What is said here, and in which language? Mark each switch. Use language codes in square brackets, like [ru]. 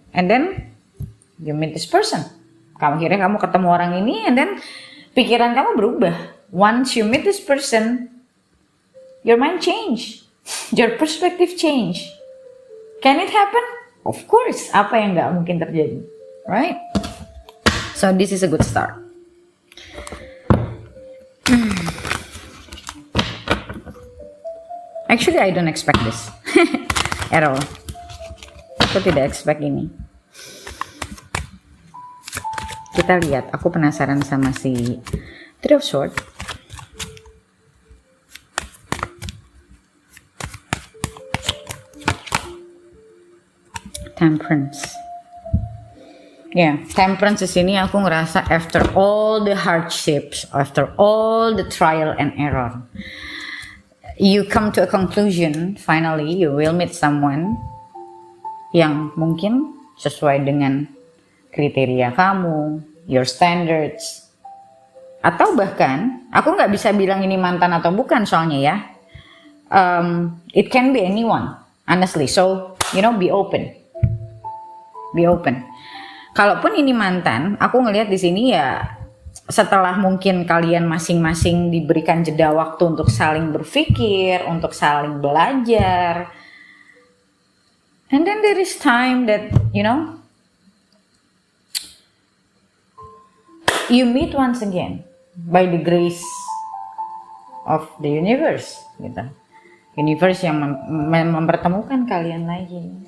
[en] And then you meet this person. [id] Akhirnya kamu ketemu orang ini, [en] and then [id] pikiran kamu berubah. [en] Once you meet this person, your mind change, your perspective change. Can it happen? Of course. [id] Apa yang nggak mungkin terjadi, [en] right? So this is a good start. Actually, I don't expect this at all. [id] Aku tidak expect ini. Kita lihat. Aku penasaran sama si Three of Swords. [en] Temperance. [id] Temperance di sini aku ngerasa [en] after all the hardships, after all the trial and error, you come to a conclusion. Finally, you will meet someone [id] yang mungkin sesuai dengan kriteria kamu, [en] your standards, [id] atau bahkan aku nggak bisa bilang ini mantan atau bukan soalnya ya. [en] It can be anyone, honestly. So be open. Be open. [id] Kalaupun ini mantan, aku ngelihat di sini ya setelah mungkin kalian masing-masing diberikan jeda waktu untuk saling berpikir, untuk saling belajar. [en] And then there is time that, you meet once again by the grace of the universe, [id] gitu. Universe yang mempertemukan kalian lagi.